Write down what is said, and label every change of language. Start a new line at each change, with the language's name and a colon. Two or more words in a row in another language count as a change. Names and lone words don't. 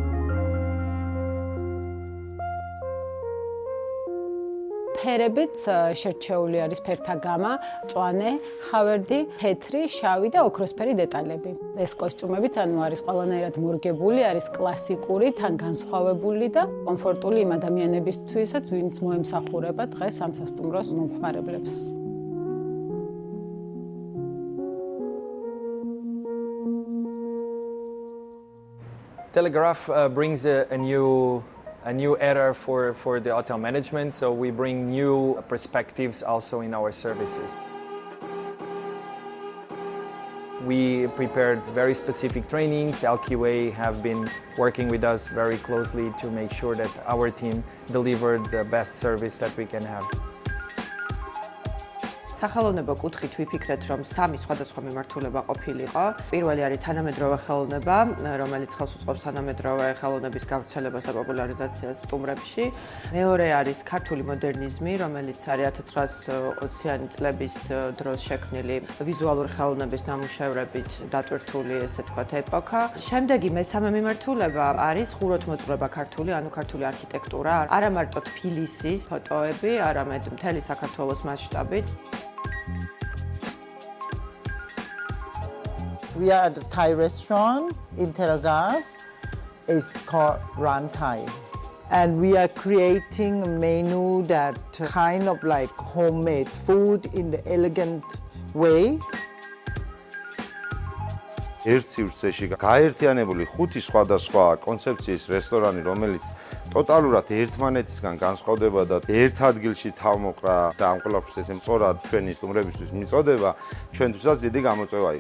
Georgian: ფერებით შერჩეული არის ფერთა გამა, მწვანე, ხავერდი, თეთრი, შავი და ოქროსფერი დეტალები. ეს კოსტიუმებიც არის ყველანაირად მორგებული, არის კლასიკური, თან განსხვავებული და კომფორტული იმ ადამიანებისთვისაც, ვინც მოემსახურება დღეს ამ სასტუმროს მომხმარებლებს.
English: Telegraph brings a new era for the hotel management, so we bring new perspectives also in our services. We prepared very specific trainings. LQA have been working with us very closely to make sure that our team delivered the best service that we can have.
Georgian: სახელოვნებო კუთხით ვიფიქრეთ, რომ სამი სხვადასხვა მიმართულება ყოფილიყო. პირველი არის თანამედროვე ხელოვნება, რომელიც ხელს უწყობს თანამედროვე ხელოვნების გავრცელებას და პოპულარიზაციას სტუმრებში. მეორე არის ქართული მოდერნიზმი, რომელიც არის 1920-იანი წლების დროს შექმნილი ვიზუალური ხელოვნების ნამუშევრებით დატვირთული, ესე თქვათ, ეპოქა. შემდეგი მესამე მიმართულება არის ხუროთმოძღვრება ქართული, ანუ ქართული არქიტექტურა, არა მარტო თბილისის ფოტოები, არამედ მთელი საქართველოს მასშტაბით.
English: We are at a Thai restaurant in Tel Aviv. It's called Ran Thai. And we are creating a menu that kind of like homemade food in the elegant way.
Georgian: ერთ სივრცეში გაერთიანებული 5 სხვადასხვა კონცეფციის რესტორანი, რომელიც ტოტალურად ერთმანეთისგან განსხვავდება და ერთ ადგილში თავმოყრა და ამ ყველაფერს ესე სწორად ჩვენი სტუმრებისთვის მიწოდება, ჩვენთვისაც დიდი გამოწვევა იყო.